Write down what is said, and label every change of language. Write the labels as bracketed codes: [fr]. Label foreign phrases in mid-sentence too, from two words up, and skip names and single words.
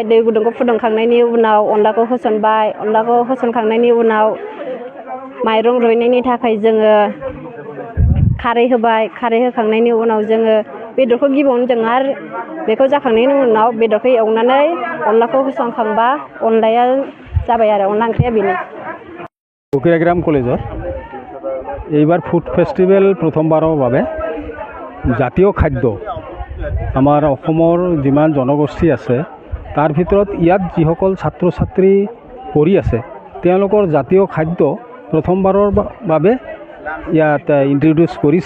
[brx] दै गुदुंखौ फुदुंखांनायनि उनाव अनलाखौ होसनबाय। अनलाखौ होसनखांनायनि उनाव माइरं रुइनायनि थाखाय जोङो खारै होबाय। खारै होखांनायनि उनाव जोङो बेदरखौ गिबियावनो जों आरो बेखौ जाखांनायनि उनाव बेदरखौ एवनानै अनलाखौ होसनखांबा अनलाया जाबाय आरो अनला ओंख्रिया बेनो। [as] কুকিৰাগ্ৰাম কলেজত এইবাৰ ফুড ফেষ্টিভেল প্ৰথমবাৰৰ বাবে জাতীয় খাদ্য আমাৰ অসমৰ যিমান জনগোষ্ঠী আছে তাৰ ভিতৰত ইয়াত যিসকল ছাত্ৰ ছাত্ৰী পঢ়ি আছে তেওঁলোকৰ জাতীয় খাদ্য প্ৰথমবাৰৰ বাবে ইয়াত ইন্ট্ৰডিউচ কৰিছে।